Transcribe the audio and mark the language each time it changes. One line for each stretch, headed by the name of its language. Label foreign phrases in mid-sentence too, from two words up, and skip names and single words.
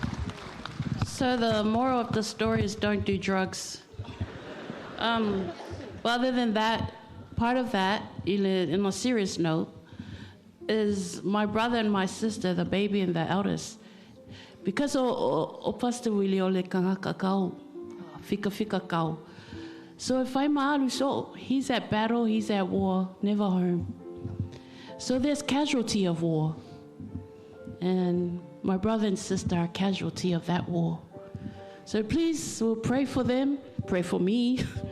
English: So the moral of the story is don't do drugs. But other than that, part of that, in a serious note, is my brother and my sister, the baby and the eldest.
Samoan: Because o Pastor Willie o le kangaka kau, fika kau.
English: So if I'm maalu, so he's at battle, he's at war, never home. So there's casualty of war. And my brother and sister are casualty of that war. So please, we'll pray for them, pray for me.